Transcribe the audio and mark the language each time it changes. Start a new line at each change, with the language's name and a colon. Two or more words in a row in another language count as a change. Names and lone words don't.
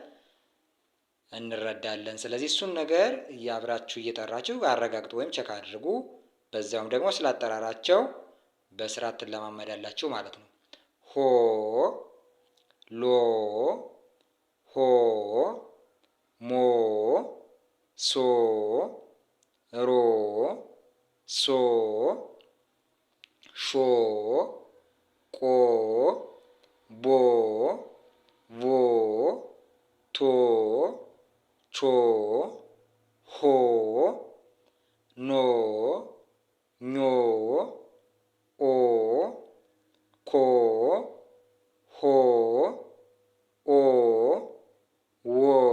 Amharic: እንረዳለን። ስለዚህ እሱን ነገር አብራችሁ እየጠራችሁ አረጋግጡ ወይም ቸክ አድርጉ። በዛውም ደግሞ ስላጠራራቸው በስርዓት ትለማመዳላችሁ ማለት ነው። ሆ፣ ሎ፣ ሆ፣ ሞ፣ ሶ፣ ሮ፣ ሶ፣ ሾ፣ ቆ፣ ቦ፣ ቮ፣ ቶ፣ ቾ፣ ሆ፣ ኖ፣ ኞ፣ ኦ፣ ኮ፣ ሆ፣ ኦ፣ ዎ፣